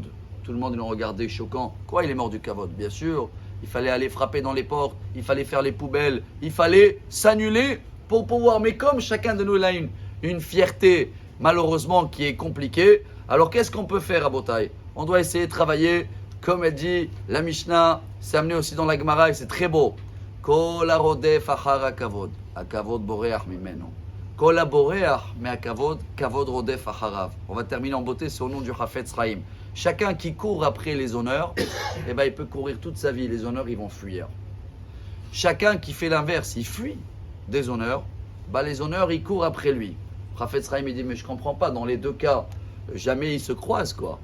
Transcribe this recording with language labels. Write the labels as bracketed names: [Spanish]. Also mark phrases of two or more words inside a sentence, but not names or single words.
[French] Tout le monde ils l'ont regardé choquant. Quoi il est mort du kavod? Bien sûr il fallait aller frapper dans les portes, il fallait faire les poubelles, il fallait s'annuler pour pouvoir, mais comme chacun de nous a une fierté malheureusement qui est compliquée. Alors qu'est-ce qu'on peut faire à Botaï? On doit essayer de travailler, comme elle dit, la Mishnah, c'est amené aussi dans la Gemara et c'est très beau. [Hebrew] כל הרודף אחר הכבוד, הכבוד בורח ממנו. כל הבורח מהכבוד, כבוד רודף אחריו. [French] On va terminer en beauté, c'est au nom du Chafetz Chaim. Chacun qui court après les honneurs, eh ben, il peut courir toute sa vie, les honneurs ils vont fuir. Chacun qui fait l'inverse, il fuit des honneurs, bah, les honneurs ils courent après lui. Chafetz Chaim il dit mais je comprends pas, dans les deux cas, jamais ils se croisent quoi.